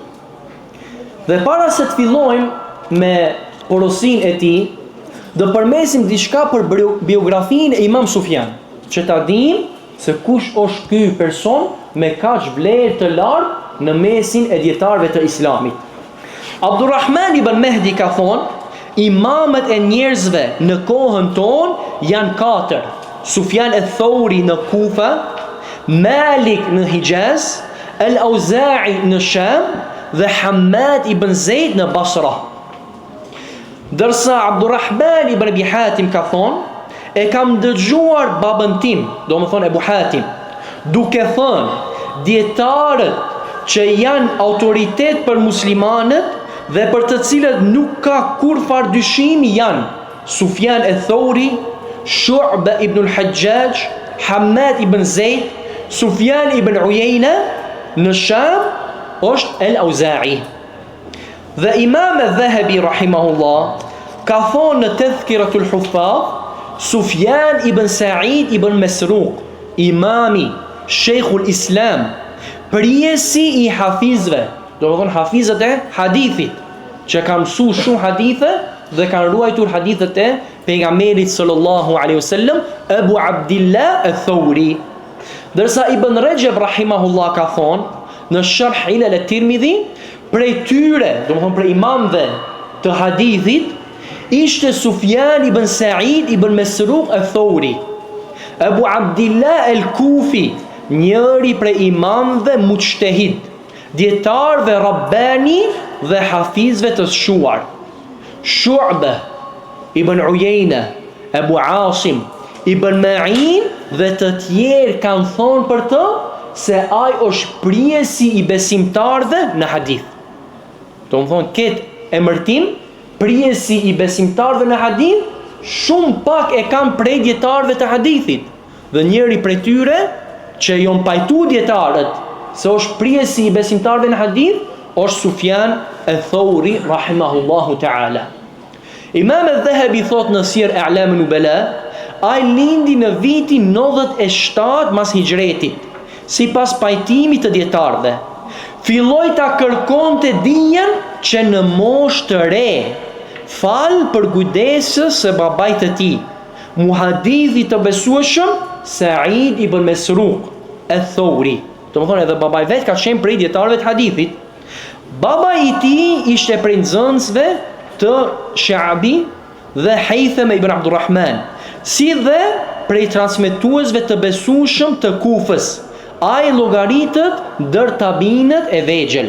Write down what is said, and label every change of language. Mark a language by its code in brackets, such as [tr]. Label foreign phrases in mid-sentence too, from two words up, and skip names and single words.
[sq] Dhe para se të fillojmë me porosin e tij, do përmesim diçka për biografinë e Imam Sufjan, që ta dim se kush është ky person me kaq vlerë të lartë në mesin e dietarëve të Islamit. Abdurrahman ibn Mehdi ka thonë, imamët e njerëzve në kohën tonë janë 4: Sufjan al-Thauri në Kufa, Malik në Hijaz, Al-Auza'i në Sham dhe Hammad ibn Zaid në Basra. Dërsa Abdurrahman ibn Abi Hatim ka thonë, e kam dëgjuar babën tim, do më thonë Ebu Hatim, duke thënë, dietarët që janë autoritet për muslimanët dhe për të cilët nuk ka kurfar dyshimi janë Sufjan al-Thauri, Shu'ba ibn al-Hajjaj, Hammad ibn Zaid, Sufjan ibn Uyayna, në Sham është Al-Auza'i. Dhe Imam al-Dhahabi rahimahullah ka thonë në Tadhkiratul Huffaz, Sufjan ibn Sa'id ibn Masruq, imami, [ar] شيخ الإسلام, [sq] prijesi i hafizve, do të thonë hafizët e hadithit, që kanë mësuar shumë hadithe dhe kanë ruajtur hadithet e pejgamberit [ar] صلى الله عليه وسلم, [sq] Abu Abdillah al-Thawri. Dërsa Ibn Rajab rahimahullah ka thonë në Sharh Ilal at-Tirmidhi, prej tyre, do të thonë prej imamëve të hadithit, ishte Sufjan ibn Sa'id ibn Masruq al-Thawri. Abu Abdillah al-Kufi, njëri prej imamëve mujtahid, dietarëve rabbani dhe hafizve të shuar. Shu'ba ibn Uyayna, Abu Asim ibn Ma'in dhe të tjerë kanë thonë për të se ai është prijesi i besimtarëve në hadith. Do të thonë këtë emërtim, prijesi i besimtarëve në hadith, shumë pak e kanë prej dietarëve të hadithit. Dhe njëri prej tyre që jon pajtu dietarët se është prijesi i besimtarëve në hadith, është Sufjan al-Thauri [ar] رحمه الله تعالى. [sq] Imam al-Dhahabi thot në Sir A'lam an-Nubala, ai lindi në vitin 97 mas hijretit, sipas pajtimit të dietarëve. Filloi ta kërkonte dijen që në moshë të re, fal për kujdesës së babait të tij, muhadithi të besueshëm Sa'id ibn Masruq al-Thawri. Do të thonë edhe babai vet ka qenë prej dietarëve të hadithit. Baba i tij ishte prej nxënësve të Sha'bi dhe Haytham ibn Abdurrahman, si dhe prej transmetuesve të besueshëm të Kufës. Ai llogaritet ndër tabinët e vegjël.